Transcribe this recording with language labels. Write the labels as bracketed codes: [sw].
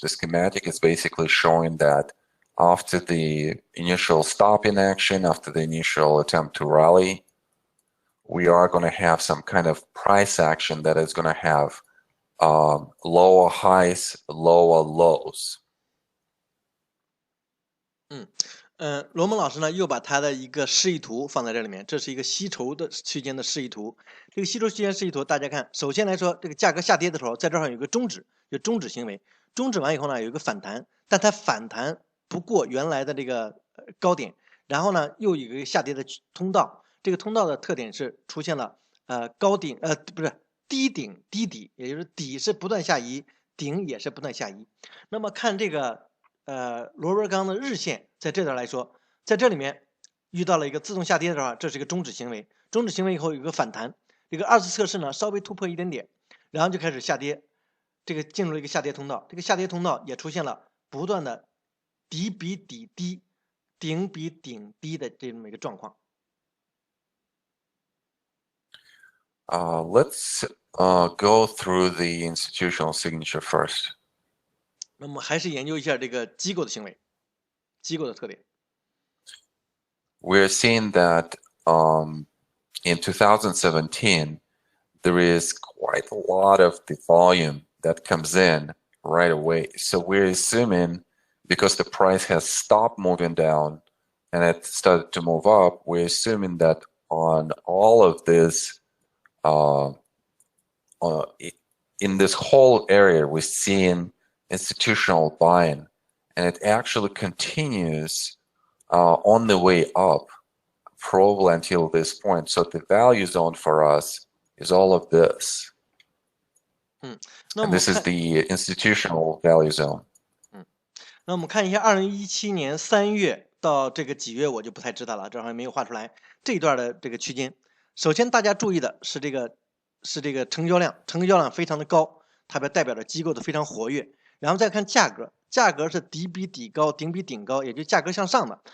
[en] The schematic is basically showing that after the initial stop in action, after the initial attempt to rally, we are going to have some kind of price action that is going to have lower highs, lower lows. [zh] 罗蒙老师呢又把他的一个示意图放在这里面，这是一个吸筹的区间的示意图。这个吸筹区间示意图，大家看，首先来说，这个价格下跌的时候，在这儿有一个终止，就终止行为。终止完以后呢，有一个反弹，但它反弹不过原来的这个高点，然后呢又有一个下跌的通道。这个通道的特点是出现了高顶不是低顶低底，也就是底是不断下移，顶也是不断下移。那么看这个螺纹钢的日线，在这段来说，在这里面遇到了一个自动下跌的时候，这是一个终止行为。终止行为以后有一个反弹，这个二次测试呢稍微突破一点点，然后就开始下跌，这个进入了一个下跌通道。这个下跌通道也出现了不断的底比底低、顶比顶低的这么一个状况。 [en] Let's go through the institutional signature first. [zh] 那么还是研究一下这个机构的行为，机构的特点。 [en] We're seeing that in 2017, there is quite a lot of the volume that comes in right away. So we're assuming because the price has stopped moving down and it started to move up, we're assuming that on all of this, in this whole area, we're seeing institutional buying, and it actually continues on the way up, probably until this point. So the value zone for us is all of this. And this is the institutional value zone. [zh] 那我们看一下2017年3月到这个几月，我就不太知道了，这好像没有画出来这一段的这个区间。首先大家注意的是这个成交量，成交量非常的高，它代表着机构的非常活跃。然后再看价格，价格是底比底高，顶比顶高，也就价格向上的。